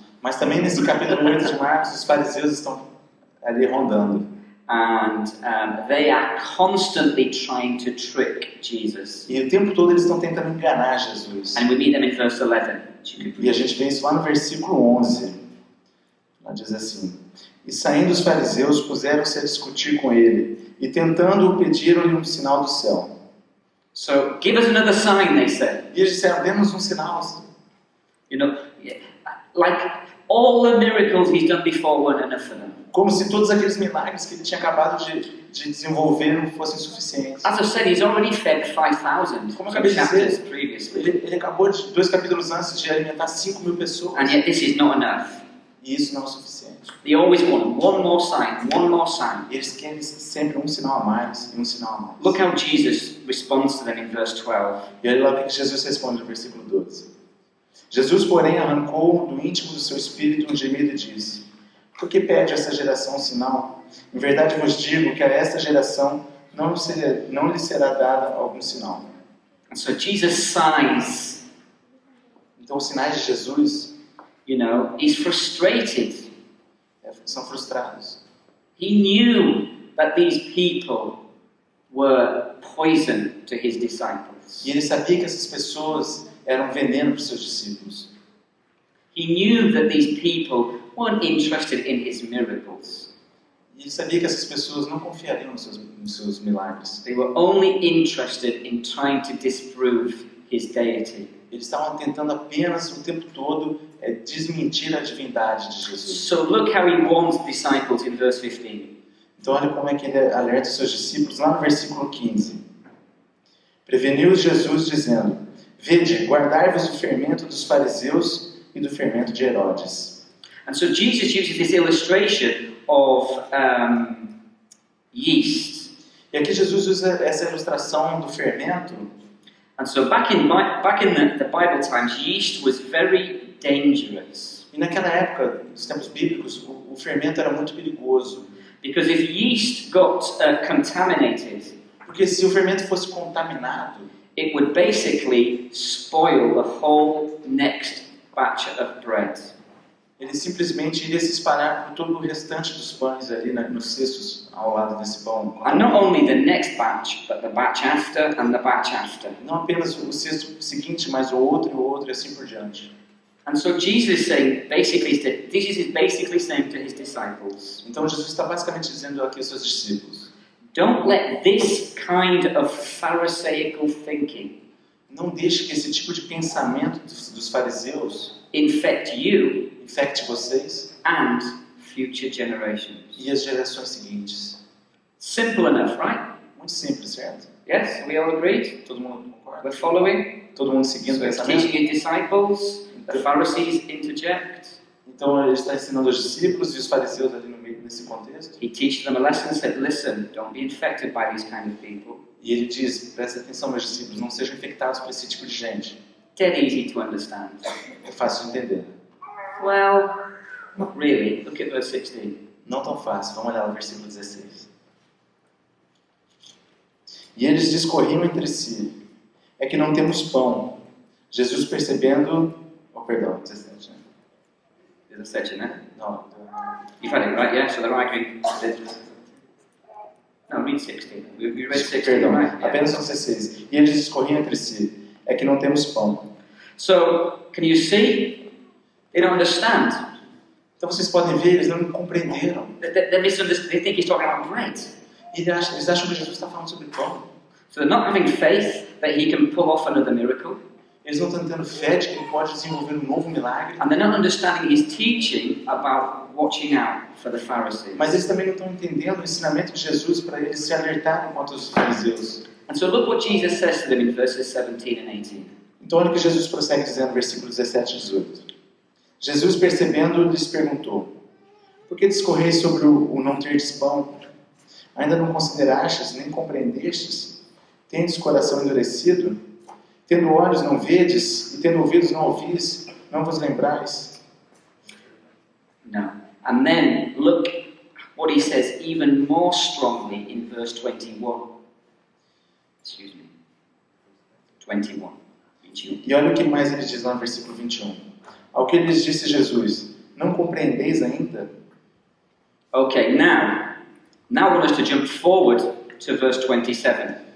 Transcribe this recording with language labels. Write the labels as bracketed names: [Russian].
[Portuguese] Mas também nesse capítulo 8 de Marcos, os fariseus estão ali rondando. [English] And they are constantly trying to trick Jesus. [Portuguese] E o tempo todo eles estão tentando enganar Jesus. [English] And we meet them in verse 11. [Portuguese] E a gente vê isso lá no versículo 11. Lá diz assim: e saindo os fariseus, puseram-se a discutir com ele, e tentando-o, pediram-lhe um sinal do céu. [English] So, give us another sign, they said. [Portuguese] E eles disseram: dê-nos um sinal. [English] You know, like all the miracles he's done before weren't enough for them. [Portuguese] Como se todos aqueles milagres que ele tinha acabado de desenvolver não fossem suficientes. [English] As I said, he's already fed 5,000 [Portuguese] Como eu acabei de [English] chapters [Portuguese] dizer, [English] previously. [Portuguese] ele acabou de 2 capítulos antes de alimentar 5.000 pessoas. [English] And yet this is not enough. [Portuguese] E isso não é o suficiente. [English] They always want one more sign, one more sign. [Portuguese] Eles querem sempre um sinal a mais e um sinal a mais. [English] Look how Jesus responds to them in verse 12. [Portuguese] E olha lá o que Jesus responde no versículo 12. Jesus, porém, arrancou do íntimo do seu espírito um gemido e disse: por que pede essa geração um sinal? Em verdade vos digo que a esta geração não lhe será dada algum sinal. [English] And so Jesus' signs, [Portuguese] Então os sinais de Jesus, [English] you know, he's frustrated. [Portuguese] são frustrados. [English] He knew that these people were poison to his disciples. [Portuguese] E ele sabia que essas pessoas eram veneno para os seus discípulos. [English] He knew that these people weren't interested in his miracles. [Portuguese] E ele sabia que essas pessoas não confiariam nos seus milagres. [English] They were only interested in trying to disprove his deity. [Portuguese] Eles estavam tentando apenas o tempo todo desmentir a divindade de Jesus. [English] So look how he warns the disciples in verse 15. [Portuguese] Então olha como é que ele alerta os seus discípulos lá no versículo 15. Preveniu-os Jesus dizendo: vede, guardai-vos do fermento dos fariseus e do fermento de Herodes. [English] And so Jesus uses this illustration of yeast. [Portuguese] E aqui Jesus usa essa ilustração do fermento. [English] And so back in the Bible times, yeast was very dangerous. [Portuguese] E naquela época, nos tempos bíblicos, o fermento era muito perigoso. [English] Because if yeast got contaminated, [Portuguese] Porque se o fermento fosse contaminado, [English] it would basically spoil the whole next batch of bread. [Portuguese] ele simplesmente iria se espalhar por todo o restante dos pães ali nos cestos ao lado desse pão. [English] And not only the next batch, but the batch after and the batch after. [Portuguese] Não apenas o cesto seguinte, mas o outro e assim por diante. [English] And so Jesus is saying, Jesus is basically saying to his disciples, [Portuguese] Então Jesus está basicamente dizendo aqui aos seus discípulos: [English] don't let this kind of pharisaical thinking [Portuguese] não deixe que esse tipo de pensamento dos fariseus [English] infect you [Portuguese] infecte vocês [English] and future generations. [Portuguese] e as gerações seguintes. [English] Simple enough, right? [Portuguese] Muito simples, certo? [English] Yes, we all agreed? [Portuguese] Todo mundo concorda? [English] We're following? [Portuguese] Todo mundo seguindo o [English] So he's [Portuguese] pensamento? [English] teaching his disciples, the Pharisees interject. [Portuguese] Então ele está ensinando os discípulos e os fariseus ali no meio desse contexto. [English] He teaches them a lesson and said, listen, don't be infected by these kind of people. [Portuguese] E ele diz: presta atenção, meus discípulos, não sejam infectados por esse tipo de gente. [English] dead easy to understand. [Portuguese] É fácil de entender. [English] Well, not really. Look at verse 16. [Portuguese] Não tão fácil. Vamos olhar o versículo 16. E eles discorriam entre si. É que não temos pão. Jesus percebendo... Oh, perdão, 17, né? 17, né? Não. [English] You've had it right, yeah? So they're arguing. No, read 16. We read 16, [Portuguese] Perdão, [English] right? Yeah. [Portuguese] apenas no 16. E eles discorriam entre si. É que não temos pão. [English] So, can you see? They don't understand. [Portuguese] Então vocês podem ver, eles não compreenderam. [English] They misunderstand. They think he's talking about bread. [Portuguese] Eles acham que Jesus está falando sobre pão. [English] So they're not having faith that he can pull off another miracle. [Portuguese] Eles não estão tendo fé de que ele pode desenvolver um novo milagre. [English] And they're not understanding his teaching about watching out for the Pharisees. [Portuguese] Mas eles também não estão entendendo o ensinamento de Jesus para eles se alertarem contra os fariseus. [English] And so look what Jesus says to them in verses 17 and 18. [Portuguese] Então olha o que Jesus prossegue dizendo no versículo 17 e 18. Jesus, percebendo, lhes perguntou: por que discorreis sobre o não terdes pão? Ainda não considerastes, nem compreendestes? Tendes coração endurecido? Tendo olhos não vedes, e tendo ouvidos não ouvis, não vos lembrais? [English] No. And then look what he says even more strongly in verse 21. Excuse me. 21. [Portuguese] E olha o que mais ele diz lá no versículo 21. Ao que lhes disse Jesus: não compreendeis ainda? [English] Okay, now I want us to jump forward to verse 27